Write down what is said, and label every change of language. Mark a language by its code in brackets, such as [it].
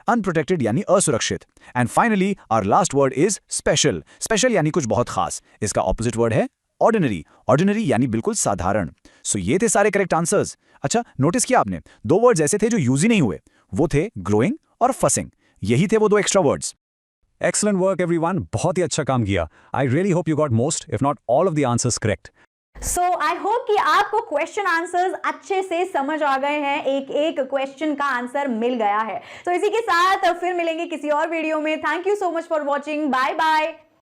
[hi] Unprotected यानी असुरक्षित। [en] And finally our last word is special. [hi] Special यानी कुछ बहुत खास। इसका ऑपोजिट वर्ड है ऑर्डिनरी। ऑर्डिनरी यानी बिल्कुल साधारण। सो ये थे सारे करेक्ट आंसर्स। अच्छा, नोटिस किया आपने, दो वर्ड्स ऐसे थे जो यूज ही नहीं हुए, वो थे ग्रोइंग और फसिंग। यही थे वो दो extra words. [en] Excellent work, everyone. [hi] बहुत ही अच्छा काम किया. [en] I really hope you got most, if not all of the answers correct. So I hope [hi] कि आपको क्वेश्चन आंसर्स अच्छे से समझ आ गए हैं, एक एक क्वेश्चन का आंसर मिल गया है। तो इसी के साथ फिर मिलेंगे किसी और वीडियो में। [en] Thank you so much for watching. [hi] Bye bye.